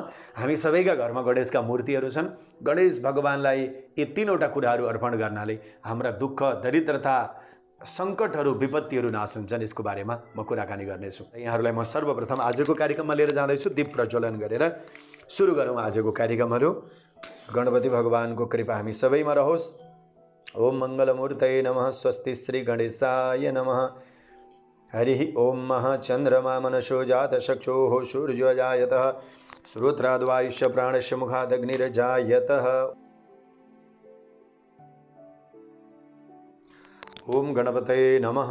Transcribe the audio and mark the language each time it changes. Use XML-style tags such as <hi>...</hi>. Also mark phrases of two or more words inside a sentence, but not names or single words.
<ne>हामी सबैका घरमा गणेशका मूर्तिहरू छन्। गणेश भगवानलाई यी तीनवटा कुराहरू अर्पण गर्नाले हाम्रा दुःख दरिद्रता सङ्कटहरू विपत्तिहरू नाश हुन्छन्। यसको बारेमा म कुराकानी गर्नेछु। यहाँहरूलाई म सर्वप्रथम आजको कार्यक्रममा लिएर जाँदैछु। दीप प्रज्वलन गरेर सुरु गरौँ आजको कार्यक्रमहरू। गणपति भगवानको कृपा हामी सबैमा रहोस्।</ne> <sa>ओम मङ्गलमूर्तये नमः। स्वस्ति श्री गणेशाय नमः। हरि ओम चन्द्रमा मनसो जातचक्षुः सूर्यो जायतः श्रोत्राद्वायुष्य प्राणस्य मुखादग्निर्जायतः। ओम गणपतये नमः।</sa>